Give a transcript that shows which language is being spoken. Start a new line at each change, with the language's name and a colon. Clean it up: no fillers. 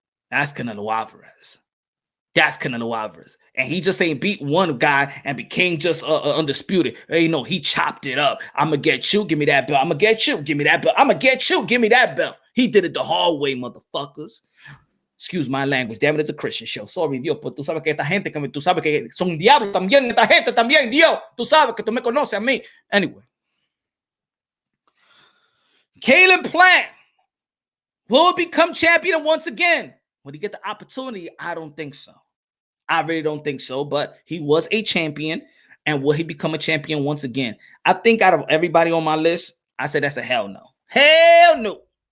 English: That's Canelo Alvarez. That's Canelo Alvarez. And he just ain't beat one guy and became just undisputed. You know, he chopped it up. I'm going to get you. Give me that belt. I'm going to get you. Give me that belt. I'm going to get you. Give me that belt. He did it the hard way, motherfuckers. Excuse my language. Damn it, it's a Christian show. Sorry,
Spanish: Dios, pero tú sabes que esta gente, tú sabes que son diablos también, esta gente también, Dios. Tú sabes que tú me conoces a mí.
English: Anyway. Caleb Plant will become champion once again. Will he get the opportunity? I don't think so. I really don't think so, but he was a champion, and will he become a champion once again? I think out of everybody on my list, I said that's a hell no. Hell no.